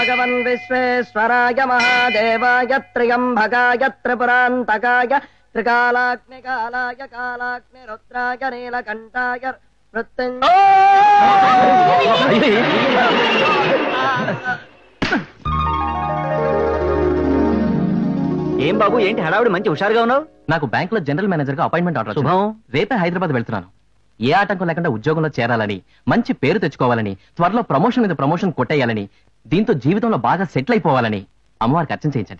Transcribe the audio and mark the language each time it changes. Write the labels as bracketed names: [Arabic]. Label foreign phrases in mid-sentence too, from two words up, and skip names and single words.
[Sanskrit] भगवान् विश्वेश्वराय महादेवाय त्र्यम्बकाय त्रिपुरान्तकाय त्रिकालाग्निकालाय कालाग्निरुद्राय नीलकण्ठाय [Telugu] ఏం బాబు ఏంటి హడావుడి మంచి హుషారుగా ఉన్నావు? నాకు బ్యాంక్ లో [English] general manager [Telugu] గా [English] appointment order. [Telugu] శుభం. రేపే హైదరాబాద్ వెళ్తున్నాను. ఏ ఆటంకం లేకుండా ఉద్యోగంలో చేరాలని, మంచి పేరు తెచ్చుకోవాలని, త్వరలో ప్రమోషన్ మీద ప్రమోషన్ కొట్టేయాలని, దీంతో జీవితంలో బాగా సెటిల్ అయిపోవాలని అమ్మవారికి అర్చన చేయించండి.